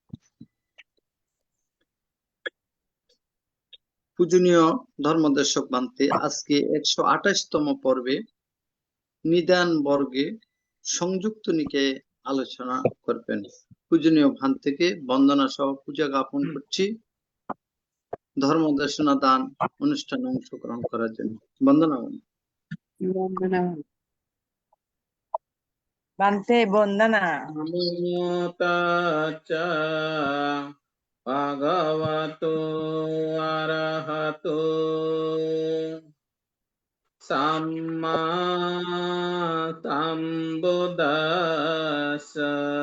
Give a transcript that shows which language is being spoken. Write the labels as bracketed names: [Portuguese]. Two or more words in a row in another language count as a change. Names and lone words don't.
[Bangla] পূজনীয় ধর্মদেশক বান্তে আজকে 128তম পর্বে নিদান বর্গে সংযুক্ত নিকায়ে আলোচনা করবেন। পূজনীয় ভান থেকে বন্দনা সহ পূজা জ্ঞাপন করছি ধর্মদেশনা দান অনুষ্ঠানে অংশগ্রহণ করার জন্য। বন্দনা। Vandana. [Pali] Bante Bondana. Namo tassa bhagavato arahato samma sambuddhassa